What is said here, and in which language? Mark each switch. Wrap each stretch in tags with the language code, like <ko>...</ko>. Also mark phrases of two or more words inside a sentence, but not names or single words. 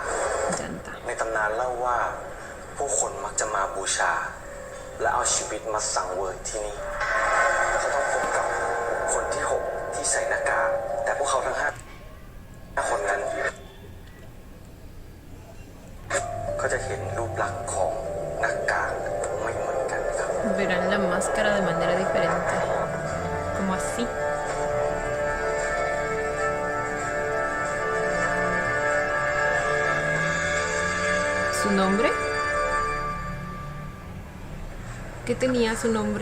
<es>Llanta.</es> <th>ในตำนานเล่าว่าผู้คนมักจะมาบูชา และเอาชีวิตมาสังเวยที่นี่แล้วก็ต้องพบกับคนที่ 6 ที่ใส่หน้ากากแต่พวกเขาทั้ง 5 คนนั้น ก็จะเห็นรูปลักษณ์ของหน้ากากไม่เหมือนกันครับ</th> <es>Verán la máscara de manera diferente. Como así. ¿Su nombre? ¿Qué tenía su nombre?</es>